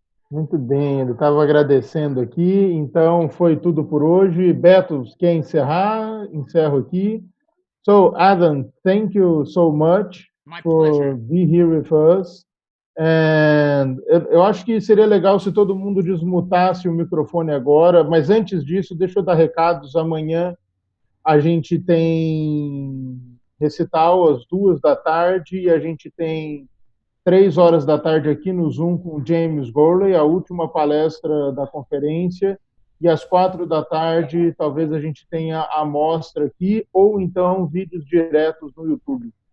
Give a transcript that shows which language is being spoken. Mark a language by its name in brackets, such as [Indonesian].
[Portuguese] Muito bem, ele estava agradecendo aqui. Então, foi tudo por hoje. Beto, quer encerrar? Encerro aqui. [English] So, Adam, thank you so much My for pleasure. being here with us. [Portuguese] And eu acho que seria legal se todo mundo desmutasse o microfone agora, mas antes disso, deixa eu dar recados. Amanhã a gente tem recital às 14h e a gente tem 15h aqui no Zoom com James Gorley, a última palestra da conferência, e às 16h talvez a gente tenha a amostra aqui, ou então vídeos diretos no YouTube.